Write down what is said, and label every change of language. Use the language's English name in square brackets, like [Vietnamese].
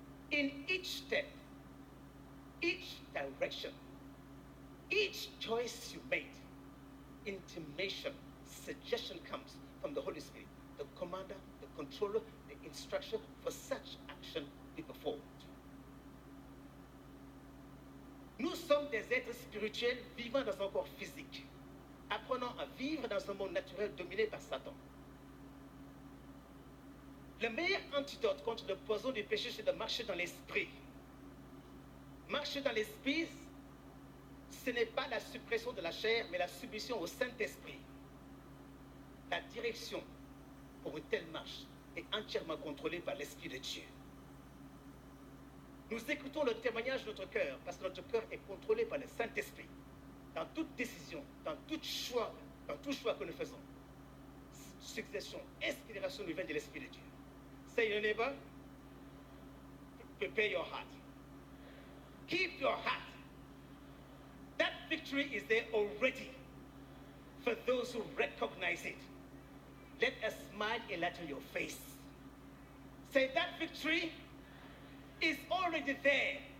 [English] In each step, each direction, each choice you made, intimation, suggestion comes from the Holy Spirit, the commander, the controller, the instruction for such action be performed. [French] Nous sommes des êtres spirituels vivant dans un corps physique. Apprenons à vivre dans un monde naturel dominé par Satan. Le meilleur antidote contre le poison du péché, c'est de marcher dans l'esprit. Marcher dans l'esprit, ce n'est pas la suppression de la chair, mais la soumission au Saint-Esprit. La direction pour une telle marche est entièrement contrôlée par l'Esprit de Dieu. Nous écoutons le témoignage de notre cœur parce que notre cœur est contrôlé par le Saint-Esprit. Dans toute décision, dans tout choix que nous faisons, succession, inspiration nous vient de l'Esprit de Dieu. [English] Say your neighbor, prepare your heart. Keep your heart. That victory is there already for those who recognize it. Let a smile enlighten your face. Say that victory is already there.